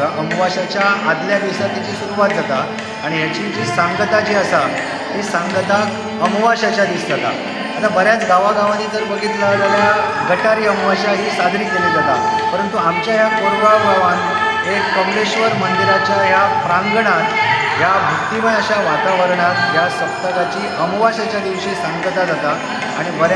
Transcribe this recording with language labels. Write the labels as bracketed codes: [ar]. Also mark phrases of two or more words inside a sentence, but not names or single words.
[kok] अमावास्याच्या आदल्या दिसा तिची सुरवात जाता आणि ह्याची जी सांगता जी आसा ती सांगताक अमावास्याच्या दीस जाता। [mr] आता बऱ्याच गावागावांनी जर बघितलं जाल्यार गटारी अमावास्या ही साजरी केली जाता, परंतु आमच्या ह्या कोरगाव गावात एक कमलेश्वर मंदिराच्या ह्या प्रांगणात ह्या भक्तिमय अशा वातावरणात ह्या सप्तकाची अमावास्येच्या दिवशी सांगता जाता आणि बऱ्या